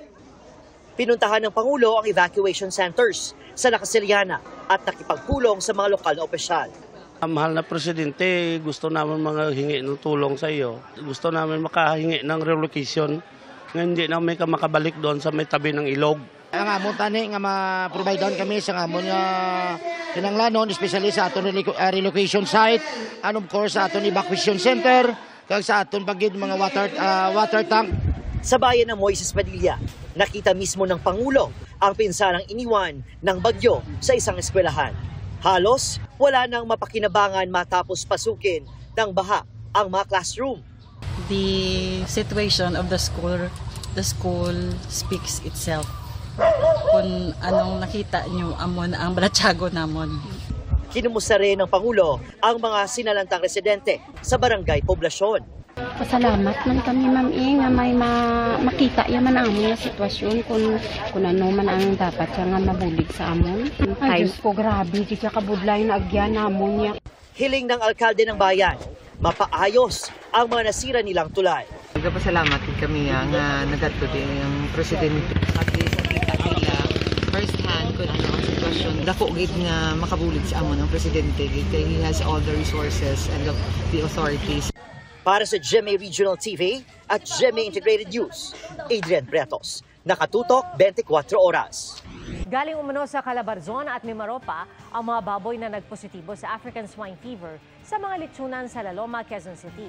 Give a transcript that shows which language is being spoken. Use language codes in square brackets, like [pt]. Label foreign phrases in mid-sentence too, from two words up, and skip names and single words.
[tl] Pinuntahan ng Pangulo ang [en] evacuation centers [tl] sa Nakasiliana at nakipagpulong sa mga lokal na opisyal. Mahal na Presidente, gusto namin hingi ng tulong sa iyo. Gusto namin makahingi ng relocation nga hindi namin makabalik doon sa may tabi ng ilog. [hil] Ang amon tani nga ma-provide down kami sa amon nga kinanglanon, especially sa aton [en] relocation site, [hil] and [en] of course [hil] sa aton [en] evacuation center, [hil] kag sa aton pagid mga [en] water tank. [tl] Sa bayan ng Moises Padilla, nakita mismo ng Pangulo ang pinsarang iniwan ng bagyo sa isang eskwelahan. Halos wala nang mapakinabangan matapos pasukin ng baha ang mga classroom. [en] The situation of the school speaks itself. [hil] Kung anong nakita niyo amon ang balatsago namon. [tl] Kinumusta rin ng Pangulo ang mga sinalantang residente sa barangay Poblasyon. [hil] Pasalamat man kami ma'am nga may makita yaman ang amon nga sitwasyon kung ano man ang dapat nga mabulig sa amon. Ay Diyos ko, grabe, di siya kabudlay na agyan amon niya. [tl] Hiling ng alkalde ng bayan, mapaayos ang mga nasira nilang tulay. [hil] Nagpasalamat kami nga nagadto din ang presidente. [en] First hand [hil] kung ano ang sitwasyon. Dako gid nga makabulig sa amon ang presidente. [en] He has all the resources and the authorities. [tl] Para sa GMA Regional TV at GMA Integrated News, Adrian Prietos, nakatutok 24 oras. Galing umano sa Calabarzon at Mimaropa ang mga baboy na nagpositibo sa African Swine Fever sa mga litsunan sa Laloma, Quezon City.